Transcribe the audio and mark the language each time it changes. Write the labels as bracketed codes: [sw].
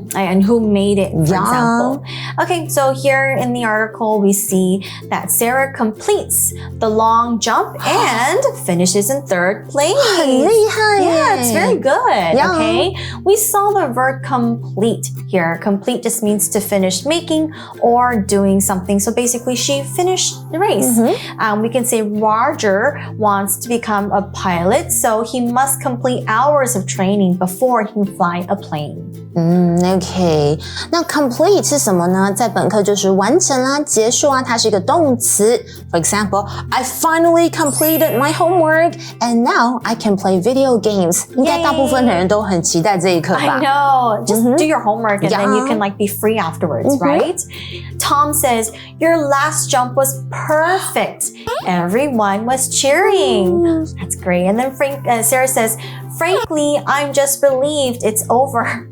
[en] And who made it, for example. Okay, so here in the article we see that Sarah completes the long jump and finishes in 3rd place. [zh] 很厉害耶。 [en] Yeah, it's very good. Okay, we saw the verb complete here. Complete just means to finish making or doing something. So basically, she finished the race. We can say Roger wants to become a pilot, so he must complete hours of training before he can fly a plane. [zh] OK， 那 complete 是什么呢？在本课就是完成啦、结束啊，它是一个动词。 [en] For example, I finally completed my homework and now I can play video games. [zh] 应该大部分的人都很期待这一刻吧 [en] I know. Just do your homework and then you can like be free afterwards, right? Tom says, your last jump was perfect. Everyone was cheering. That's great. And then Sarah says, frankly, I'm just relieved it's over.